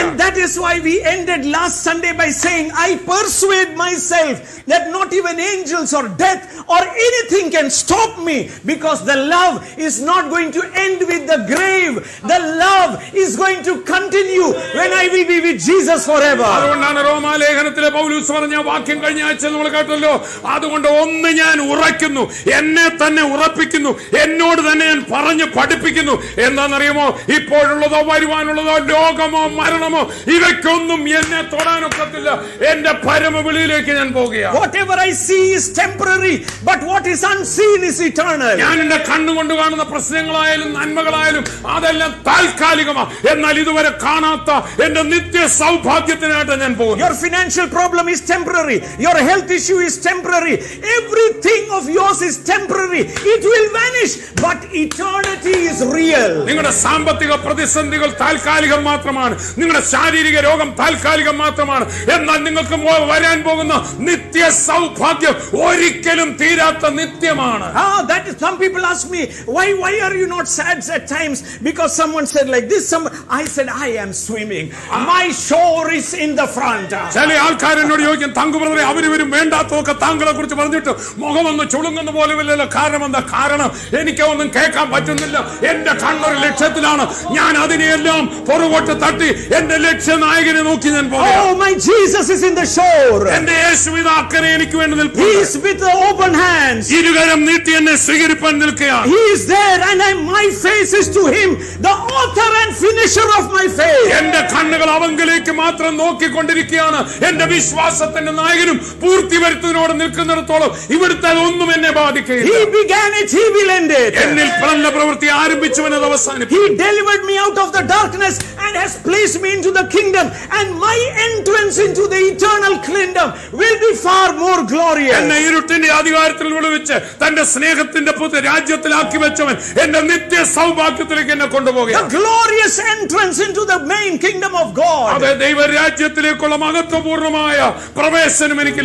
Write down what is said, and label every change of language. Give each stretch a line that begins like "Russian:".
English: And that is why we ended last Sunday by saying, I persuade myself that not even angels or death or anything can stop me, because the love is not going to end with the grave. The love is going to continue when I will be with Jesus forever.
Malayalam: അതുകൊണ്ടാണ് റോമാലേഖനത്തിലെ പൗലോസ് പറഞ്ഞ വാക്യം കഴിഞ്ഞ ആഴ്ച നമ്മൾ കേട്ടല്ലോ. അതുകൊണ്ട് ഒന്ന് ഞാൻ ഉറയ്ക്കുന്നു, എന്നെ തന്നെ ഉറപ്പിക്കുന്നു, എന്നോട് തന്നെ ഞാൻ പറഞ്ഞു പഠിപ്പിക്കുന്നു. എന്താണെന്നറിയുമോ? ഇപ്പോഴുള്ളതോ വരുവാനുള്ളതോ ലോകമോ മരണമോ ഇവയ്ക്കൊന്നും എന്നെ തൊടാനൊക്കത്തില്ല. എന്റെ പരമവിളിയിലേക്ക് ഞാൻ പോകുകയാണ്.
English: Whatever I see is temporary, but what is unseen is eternal.
Malayalam: ഞാൻ എന്റെ കണ്ണുകൊണ്ട് കാണുന്ന പ്രശ്നങ്ങളായാലും നന്മകളായാലും അതെല്ലാം താൽക്കാലികമാണ്. എന്നാൽ ഇതുവരെ കാണാത്ത എന്റെ നിത്യ സൗഭാഗ്യത്തിനായിട്ട് ഞാൻ പോകുന്നു.
English: Your financial problem is temporary. Your health issue is temporary. Everything of yours is temporary. It will vanish, but eternity is real.
Malayalam: നിങ്ങളുടെ സാമ്പത്തിക പ്രതിസന്ധികൾ താൽക്കാലികം മാത്രമാണ്. നിങ്ങളുടെ ശാരീരിക രോഗം താൽക്കാലികം മാത്രമാണ്. എന്നാൽ നിങ്ങൾക്ക് വരാൻ പോകുന്ന നിത്യ സൗഭാഗ്യം ഒരിക്കലും തീരാത്ത നിത്യമാണ്.
English: That is, some people ask me, why are you not sad at times? Because someone said like this. I said, I am swimming. My shore is in the front.
Malayalam: ചില ആൾക്കാർ എന്നോട് ചോദിക്കും, തങ്കു ബ്രദറെ, അവരും വേണ്ടാത്തതൊക്കെ താങ്കളെ കുറിച്ച് പറഞ്ഞിട്ട് മുഖമൊന്ന് ചുളുങ്ങുന്ന പോലെ ഇല്ലല്ലോ. കാരണം എന്താ? കാരണം എനിക്ക് ഒന്നും കേൾക്കാൻ പറ്റുന്നില്ല. എന്റെ കണ്ണൊരു ലക്ഷ്യത്തിലാണ്. ഞാൻ അതിനെയെല്ലാം പുറകോട്ട് തട്ടി എന്റെ ലക്ഷ്യനായകനെ നോക്കി ഞാൻ പോകും.
English: Oh, my Jesus is in the shore.
Malayalam: എന്റെ യേശു ഇതാ അക്കരെ എനിക്ക് വേണ്ടി
English: He
Malayalam: നിൽക്കുന്നു.
English: is with the open hands.
Malayalam: ഇരുകരം നീട്ടി എന്നെ സ്വീകരിപ്പാൻ നിൽക്കുകയാണ്.
English: He is there, and my face is to him, the author and finisher of my faith.
Malayalam: എന്റെ കണ്ണുകൾ അവങ്കിലേക്ക് മാത്രം നോക്കിക്കൊണ്ടിരിക്കുകയാണ്. എന്റെ വിശ്വാസത്തിന്റെ നായകനും പൂർത്തി വരുത്തുന്നതിനോട് നിൽക്കുന്നിടത്തോളം ഇവിടുത്തെ ഒന്നും എന്നെ ബാധിക്കുകയില്ല.
English: He began it, he will end it.
Malayalam: എന്നിൽ നല്ല പ്രവൃത്തി ആരംഭിച്ചുവെന്നത് അവസാനിപ്പിക്കും.
English: He delivered me out of the darkness and has placed me into the kingdom, and my entrance into the eternal kingdom will be far more glorious.
Malayalam: എന്നെ ഇരുട്ടിന്റെ അധികാരത്തിൽ വിടുവിച്ച് തന്റെ സ്നേഹത്തിന്റെ പുതിയ രാജ്യത്തിലാക്കി വെച്ചവൻ എന്റെ നിത്യ സൗഭാഗ്യത്തിലേക്ക് എന്നെ കൊണ്ടുപോകുകയാണ്.
English: The glorious entrance into the main kingdom of God.
Malayalam: അതെ, ദൈവരാജ്യത്തിലേക്കുള്ള മഹത്വപൂർണമായ പ്രവേശനം എനിക്ക്